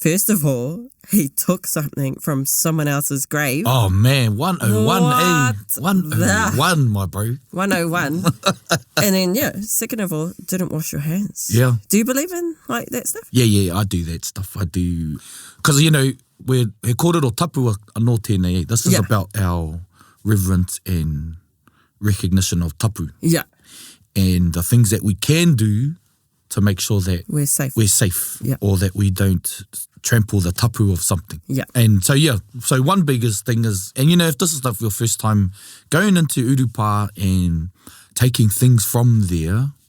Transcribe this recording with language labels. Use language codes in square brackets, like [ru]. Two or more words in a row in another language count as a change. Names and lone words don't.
[en] First of all, he took something from someone else's grave. Oh, man, 101, What? 101, my bro. 101. And then, second of all, didn't wash your hands. Yeah. Do you believe in like that stuff? Yeah, I do that stuff. I do. Because, [mi] he kōrero tapu anō tēnei. [en] This is about our reverence and recognition of tapu. Yeah. And the things that we can do to make sure that we're safe. Or that we don't trample the tapu of something. Yeah. And so, so one biggest thing is, and if this is your first time going into Urupā and taking things from there.